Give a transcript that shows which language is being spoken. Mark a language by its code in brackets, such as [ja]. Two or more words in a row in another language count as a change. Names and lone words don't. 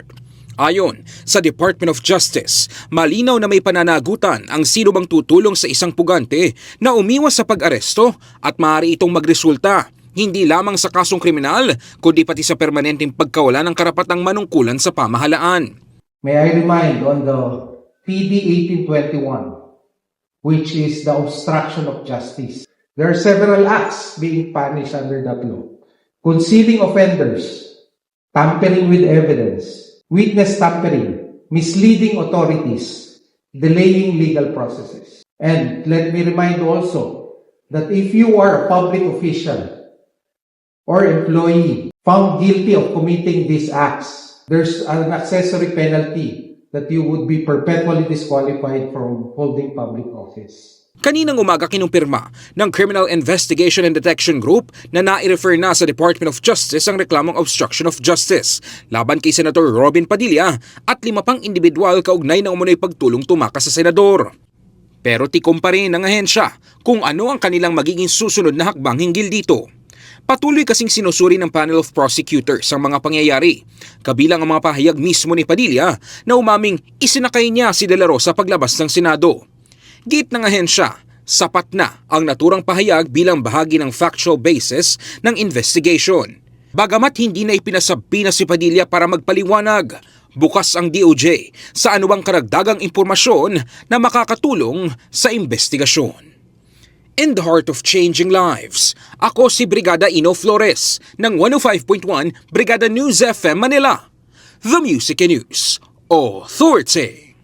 [tl] Ayon sa Department of Justice, malinaw na may pananagutan ang sino bang tutulong sa isang pugante na umiwas sa pag-aresto at maaari itong magresulta hindi lamang sa kasong kriminal kundi pati sa permanenteng pagkawala ng karapatang manungkulan sa pamahalaan. [en] May I remind on the PD 1821, which is the obstruction of justice. There are several acts being punished under that law. Concealing offenders, tampering with evidence, witness tampering, misleading authorities, delaying legal processes. And let me remind also that if you are a public official or employee found guilty of committing these acts, there's an accessory penalty that you would be perpetually disqualified from holding public office. [tl] Kaninang umaga kinumpirma ng Criminal Investigation and Detection Group na nai-refer na sa Department of Justice ang reklamong [en] obstruction of justice [tl] laban kay Senator Robin Padilla at 5 pang individual kaugnay ng umunoy pagtulong tumakas sa senador. Pero tikom pa rin ng ahensya kung ano ang kanilang magiging susunod na hakbang hinggil dito. Patuloy kasing sinusuri ng [en] panel of prosecutors [tl] ang mga pangyayari, kabilang ang mga pahayag mismo ni Padilla na umaming isinakay niya si De La Rosa paglabas ng Senado. Git ng ahensya, sapat na ang naturang pahayag bilang bahagi ng [en] factual basis [tl] ng investigation. Bagamat hindi na ipinasabi na si Padilla para magpaliwanag, bukas ang DOJ sa anumang karagdagang impormasyon na makakatulong sa investigasyon. [en] In the heart of changing lives, [tl] ako si Brigada Ino Flores ng 105.1 Brigada News FM Manila, [en] The Music and News Authority.